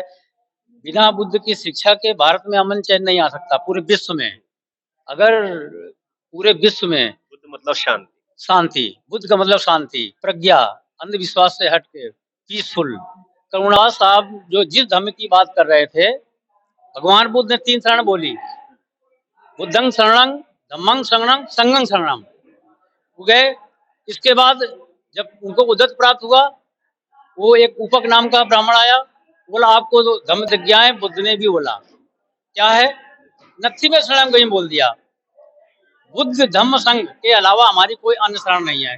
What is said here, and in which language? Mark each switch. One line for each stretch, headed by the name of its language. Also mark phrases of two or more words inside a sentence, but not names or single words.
Hindi: बिना बुद्ध की शिक्षा के भारत में अमन चैन नहीं आ सकता पूरे विश्व में। अगर पूरे विश्व में बुद्ध मतलब शांति। शांति, बुद्ध का मतलब शांति, प्रज्ञा, अंधविश्वास से हट के, पीसफुल, करुणा। साहब जो जिस धर्म की बात कर रहे थे, भगवान बुद्ध ने 3 शरण बोली,
Pali: बुद्धं शरणं, धम्मं शरणं, संघं शरणं।
Hindi: वो गए। इसके बाद जब उनको उद्धत प्राप्त हुआ, वो एक उपक नाम का ब्राह्मण आया, बोला आपको तो धम्म दिख गया है। बुद्ध ने भी बोला क्या है, नत्थी में शरण गई बोल दिया, बुद्ध धम्म संघ के अलावा हमारी कोई अन्य शरण नहीं है।